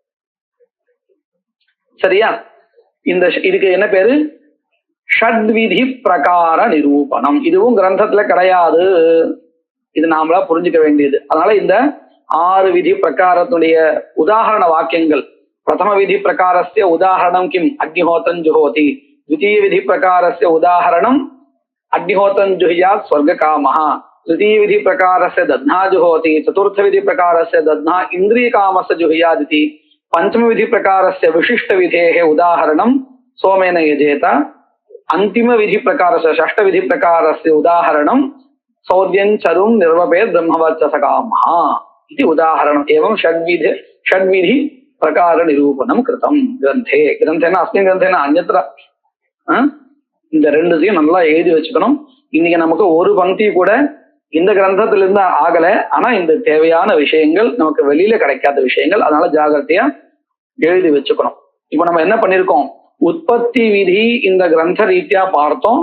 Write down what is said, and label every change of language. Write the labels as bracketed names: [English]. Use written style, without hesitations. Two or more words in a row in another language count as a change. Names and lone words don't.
[Tamil] சரியா? இதுக்கு என்ன பேரு? [Sanskrit] षड्विधि प्रकार निरूपणम्. [Tamil] இதுவும் கிரந்தத்துல கிடையாது, இது நாமளா புரிஞ்சுக்க வேண்டியது. அதனால இந்த 6 விதி பிரகாரத்துடைய உதாரண வாக்கியங்கள். [Sanskrit] प्रथम विधि प्रकारस्य उदाहरणम् किम्? अग्निहोत्रम् जुहोति. द्वितीय विधि प्रकारस्य उदाहरणम् अग्निहोत्रं जुहुयात् स्वर्गकामः. तृतीय विधि प्रकारस्य दध्ना जुहोति. चतुर्थ विधि प्रकारस्य दध्ना इन्द्रियकामस्य जुहुयादिति. पंचम विधि प्रकारस्य विशिष्ट विधेः उदाहरणं सोमेन यजेत. अंतिम विधि प्रकारस्य षष्ठ विधि प्रकारस्य उदाहरणं सौर्यं चरुं निर्वपेत् ब्रह्मवर्चस कामः इति उदाहरणम्. एवं षड्विधि प्रकार निरूपणं कृतं ग्रन्थे. ग्रन्थेन अस्मिन् ग्रन्थेन अन्यत्र [Tamil] இந்த ரெண்டுத்தையும் நல்லா எழுதி வச்சுக்கணும். இன்னைக்கு நமக்கு ஒரு பங்கி கூட இந்த கிரந்தத்திலிருந்து ஆகல, ஆனா இந்த தேவையான விஷயங்கள் நமக்கு வெளியில கிடைக்காத விஷயங்கள், அதனால ஜாகிரதையா எழுதி வச்சுக்கணும். இப்ப நம்ம என்ன பண்ணிருக்கோம்? உற்பத்தி விதி இந்த கிரந்த ரீதியா பார்த்தோம்.